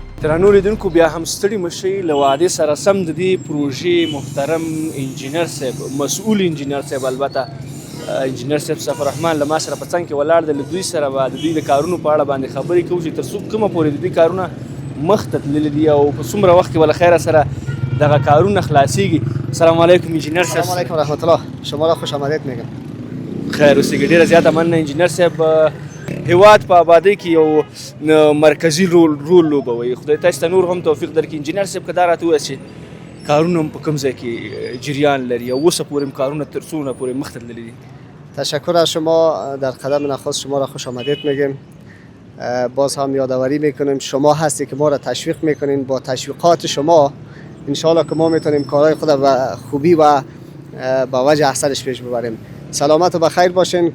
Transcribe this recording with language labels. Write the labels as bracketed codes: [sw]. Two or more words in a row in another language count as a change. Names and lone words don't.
[ps] درنو لیدونکو بیا هم ستړي مشئ له وعدې سره سم د دې پروژې محترم انجینر صاحب مسؤول انجینر صاحب البته انجینر صاحب صفر رحمان له ما سره په څنګ کې ولاړ دی. له دوی سره به د دوی د کارونو په اړه باندې خبرې کوو چې تر څو کومه پورې د دوی کارونه مخ ته تللي دي او په څومره وخت کې به له خیره سره دغه کارونه خلاصیږي. السلام علیکم انجینر صاحب. سلام علیکم رحمت الله. [fa] شما را خوش آمدید میگم. [ps] خیر اوسېږئ. ډېره زیاته مننه انجینر صاحب. هیواد په آبادۍ کې یو مرکزي رول لوبوي. خدای تاسو ته نور هم توفیق درکړي. انجینر صاحب که دا راته ووایاست چې کارونه هم په کوم ځای کې جریان لري او اوسه پورې هم کارونه تر څونه پورې مخ ته تللي دي؟ [fa] تشکر از شما. در قدم نخست شما را خوش آمدید میگیم. باز هم یادآوری میکنیم شما هستی که ما را تشویق میکنین. با تشویقات شما انشالله که ما میتونیم کارهای خود به خوبی و با وجه احسنش پیش ببریم. سلامت و بخیر باشین.